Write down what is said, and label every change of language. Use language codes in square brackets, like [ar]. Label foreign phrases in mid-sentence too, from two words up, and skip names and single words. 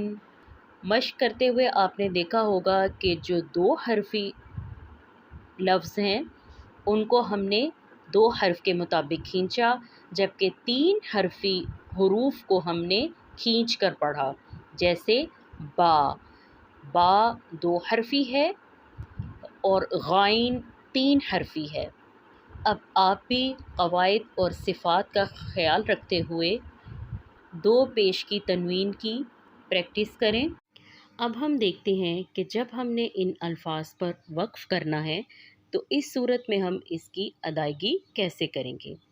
[ur] مشق کرتے ہوئے آپ نے دیکھا ہوگا کہ جو دو حرفی لفظ ہیں ان کو ہم نے دو حرف کے مطابق کھینچا، جبکہ تین حرفی حروف کو ہم نے کھینچ کر پڑھا۔ جیسے با، با دو حرفی ہے اور غائن تین حرفی ہے۔ اب آپ بھی قواعد اور صفات کا خیال رکھتے ہوئے دو پیش کی تنوین کی پریکٹس کریں۔ اب ہم دیکھتے ہیں کہ جب ہم نے ان الفاظ پر وقف کرنا ہے تو اس صورت میں ہم اس کی ادائیگی کیسے کریں گے۔